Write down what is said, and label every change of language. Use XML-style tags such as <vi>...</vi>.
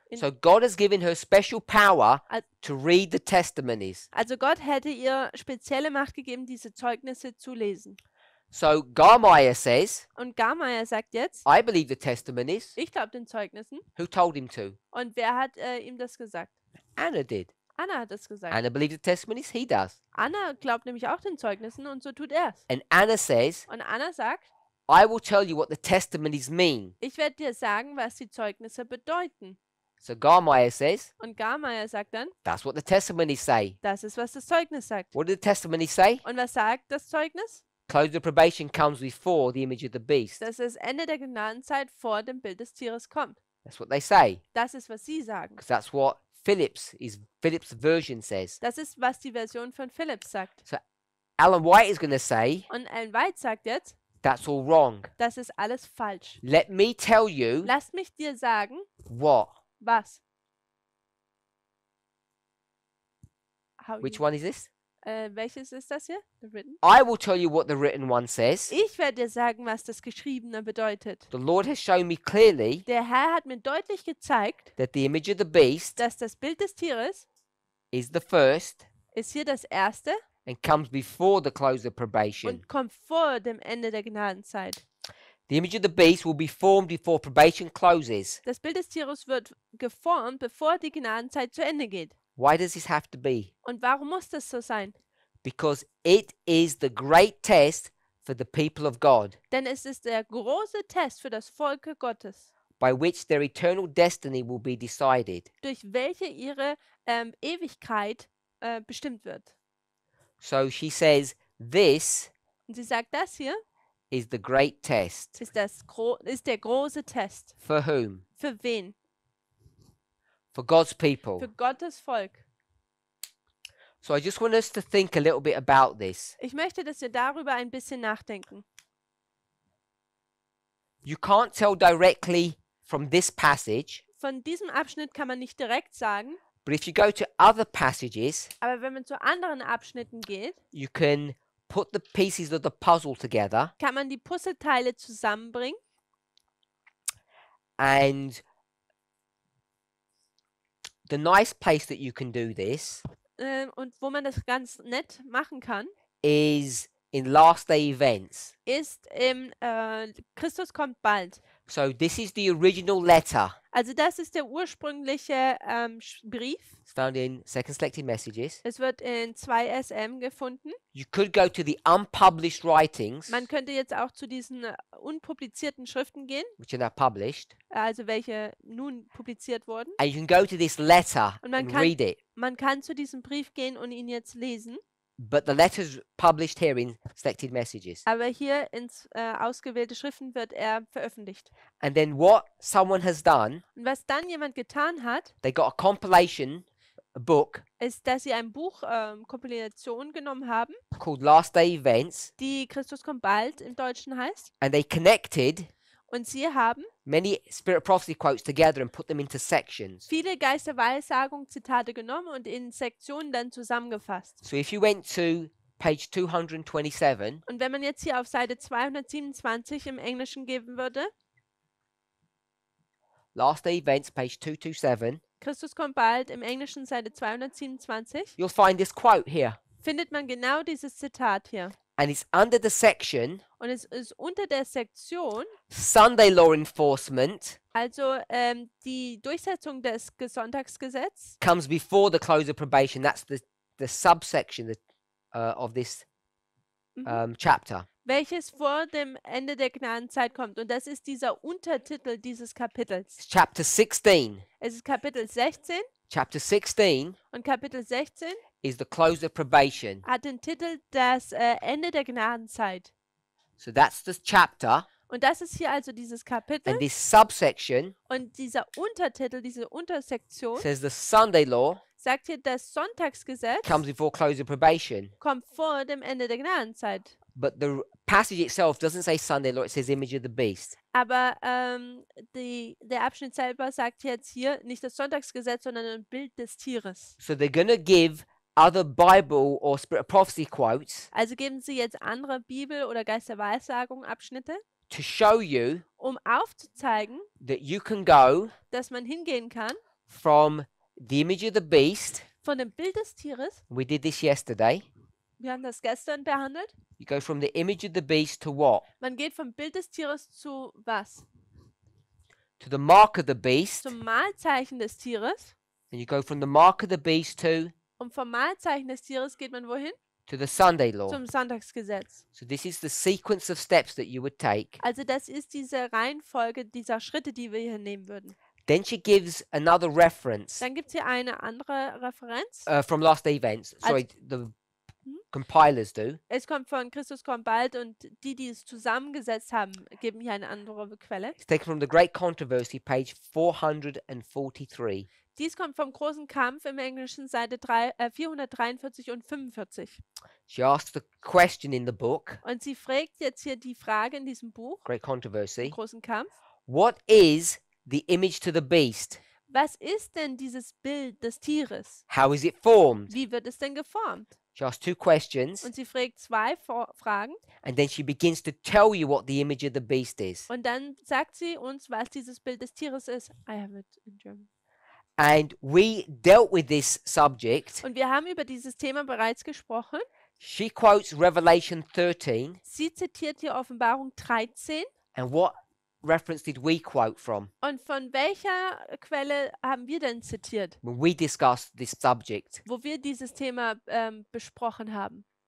<en>So God has given her special power Al- to read the testimonies.</en> <de>Also Gott hätte ihr spezielle Macht gegeben, diese Zeugnisse zu lesen.</de> <en>So Garmier says,</en> <de>Und Garmeier sagt jetzt,</de> <en>I believe the testimonies.</en> <de>ich glaube den Zeugnissen.</de> <en>Who told him to?</en> <de>Und wer hat ihm das gesagt?</de> <en>Anna did.</en> <de>Anna hat das gesagt.</de> <en>Anna believes the testimonies. He does.</en> <de>Anna glaubt nämlich auch den Zeugnissen und so tut er es.</de> <en>And Anna says,</en> <de>Und Anna sagt,</de> <en>I will tell you what the testimonies mean.</en> <de>ich werde dir sagen, was die Zeugnisse bedeuten.</de> <en>So Garmier says,</en> <de>Und Garmeier sagt dann,</de> <en>that's what the testimonies say.</en> <de>das ist, was das Zeugnis sagt.</de> <en>What did the testimonies say?</en> <de>Und was sagt das Zeugnis?</de> <en>Close of probation comes before the image of the beast.</en> <de>Dass das Ende der Gnadenzeit vor dem Bild des Tieres kommt.</de> <en>That's what they say.</en> <de>Das ist, was sie sagen.</de> <en>Because that's what Philip's version says.</en> <de>Das ist, was die Version von Phillips sagt.</de> <en>Ellen White is going to say,</en> <de>Und Ellen White sagt jetzt,</de> <en>that's all wrong.</en> <de>das ist alles falsch.</de> <en>Let me tell you</en> <de>Lass mich dir sagen,</de> <en>what.</en> <de>was.</de> <en>Which one is this?</en> <de>Welches ist das hier?</de> <en>The written? I will tell you what the written one says.</en> <de>Ich werde dir sagen, was das Geschriebene bedeutet.</de> <en>The Lord has shown me clearly</en> <de>Der Herr hat mir deutlich gezeigt,</de> <en>that the image of the beast</en> <de>dass das Bild des Tieres</de> <en>is the first</en> <de>ist hier das Erste</de> <en>and comes before the close of probation.</en> <de>und kommt vor dem Ende der Gnadenzeit.</de> <en>The image of the beast will be formed before probation closes.</en> <de>Das Bild des Tieres wird geformt, bevor die Gnadenzeit zu Ende geht.</de> <en>Why does this have to be?</en> <de>Und warum muss das so sein?</de> <en>Because it is the great test for the people of God,</en> <de>Denn es ist der große Test für das Volk Gottes,</de> <en>by which their eternal destiny will be decided.</en> <de>durch welche ihre Ewigkeit bestimmt wird.</de> <en>So she says, this</en> <de>Und sie sagt, das hier</de> <en>is the great test.</en> <de>ist der große Test.</de> <en>For whom?</en> <de>Für wen?</de> <en>For God's people.</en> <de>Für Gottes Volk.</de> <en>So I just want us to think a little bit about this.</en> <de>Ich möchte, dass wir darüber ein bisschen nachdenken.</de> <en>You can't tell directly from this passage,</en> <de>Von diesem Abschnitt kann man nicht direkt sagen,</de> <en>but if you go to other passages,</en> <de>aber wenn man zu anderen Abschnitten geht,</de> <en>you can put the pieces of the puzzle together</en> <de>kann man die Puzzleteile zusammenbringen.</de> <en>and the nice place that you can do this</en> <de>Und wo man das ganz nett machen kann,</de> <en>is in last day events.</en> <de>ist im Christus kommt bald.</de> <en>So this is the original letter.</en> <de>Also das ist der ursprüngliche Brief.</de> <en>It's found in Second Selected Messages.</en> <de>Es wird in 2 SM gefunden.</de> <en>You could go to the unpublished writings,</en> <de>Man könnte jetzt auch zu diesen unpublizierten Schriften gehen,</de> <en>which are now published,</en> <de>also welche nun publiziert wurden.</de> <en>and you can go to this letter</en> <de>Und man</de> <en>and</en> <de>kann-</de> <en>read it.</en> <de>Man kann zu diesem Brief gehen und ihn jetzt lesen.</de> <en>But the letter's published here in Selected Messages.</en> <de>Aber hier ins ausgewählte Schriften wird er veröffentlicht.</de> <en>And then what someone has done,</en> <de>Und was dann jemand getan hat,</de> <en>they got a compilation, a book</en> <de>ist, dass sie ein Buch Kompilation genommen haben,</de> <en>called Last Day Events,</en> <de>die Christus kommt bald im Deutschen heißt.</de> <en>and they connected</en> <de>Und sie haben</de> <en>many spirit of prophecy quotes together and put them into sections.</en> <de>viele Geisterweissagung-Zitate genommen und in Sektionen dann zusammengefasst.</de> <en>So if you went to page 227,</en> <de>Und wenn man jetzt hier auf Seite 227 im Englischen geben würde,</de> <en>last day events, page 227,</en> <de>Christus kommt bald, im Englischen Seite 227,</de> <en>you'll find this quote here.</en> <de>findet man genau dieses Zitat hier.</de> <en>And it's under the section</en> <de>Und es ist unter der Sektion,</de> <en>Sunday Law Enforcement</en> <de>also die Durchsetzung des Sonntagsgesetzes,</de> <en>comes before the close of probation. That's the subsection of this chapter.</en> <de>welches vor dem Ende der Gnadenzeit kommt. Und das ist dieser Untertitel dieses Kapitels.</de> <en>It's chapter 16.</en> <de>Es ist Kapitel 16</de> <en>Chapter 16</en> <de>und Kapitel 16</de> <en>is the close of probation.</en> <de>hat den Titel Das Ende der Gnadenzeit.</de> <en>So that's the chapter.</en> <de>Und das ist hier also dieses Kapitel.</de> <en>And this subsection</en> <de>Und dieser Untertitel, diese Untersektion,</de> <en>says the Sunday law</en> <de>sagt hier, das Sonntagsgesetz</de> <en>comes before close of probation.</en> <de>kommt vor dem Ende der Gnadenzeit.</de> <en>But the passage itself doesn't say Sunday law, it says image of the beast.</en> <de>Aber der Abschnitt selber sagt jetzt hier nicht das Sonntagsgesetz, sondern ein Bild des Tieres.</de> <en>So they're going to give other Bible or spirit of prophecy quotes</en> <de>Also geben sie jetzt andere Bibel- oder Geisterweissagung-Abschnitte,</de> <en>to show you</en> <de>um aufzuzeigen,</de> <en>that you can go</en> <de>dass man hingehen kann</de> <en>from the image of the beast.</en> <de>von dem Bild des Tieres.</de> <en>We did this yesterday.</en> <de>Wir haben das gestern behandelt.</de> <en>You go from the image of the beast to what?</en> <de>Man geht vom Bild des Tieres zu was?</de> <en>To the mark of the beast.</en> <de>Zum Mahlzeichen des Tieres.</de> <en>And you go from the mark of the beast</en> <de>Und vom Mahlzeichen des Tieres geht man wohin?</de> <en>to the Sunday law.</en> <de>Zum Sonntagsgesetz.</de> <en>So this is the sequence of steps that you would take.</en> <de>Also das ist diese Reihenfolge dieser Schritte, die wir hier nehmen würden.</de> <en>Then she gives another reference</en> <de>Dann gibt es hier eine andere Referenz.</de> <en>from last day events. Sorry, the compilers do.</en> <de>Es kommt von Christus kommt bald und die es zusammengesetzt haben, geben hier eine andere Quelle.</de> <en>It's taken from the Great Controversy, page 443.</en> <de>Dies kommt vom großen Kampf im Englischen, Seite 443 und 45.</de> <en>She asks the question in the book,</en> <de>Und sie fragt jetzt hier die Frage in diesem Buch,</de> <en>Great Controversy,</en> <de>im großen Kampf.</de> <en>what is the image to the beast?</en> <de>Was ist denn dieses Bild des Tieres?</de> <en>How is it formed?</en> <de>Wie wird es denn geformt?</de> <en>She asks two questions,</en> <de>Und sie fragt zwei Fragen</de> <en>and then she begins to tell you what the image of the beast is.</en> <de>und dann sagt sie uns, was dieses Bild des Tieres ist.</de> <en>I have it in German. And we dealt with this subject.</en> <de>Und wir haben über dieses Thema bereits gesprochen.</de> <en>She quotes Revelation 13.</en> <de>Sie zitiert hier Offenbarung 13.</de> <en>And what reference did we quote from</en> <de>Und von welcher Quelle haben wir denn zitiert, when we discussed this subject? wo wir dieses Thema besprochen haben?</de>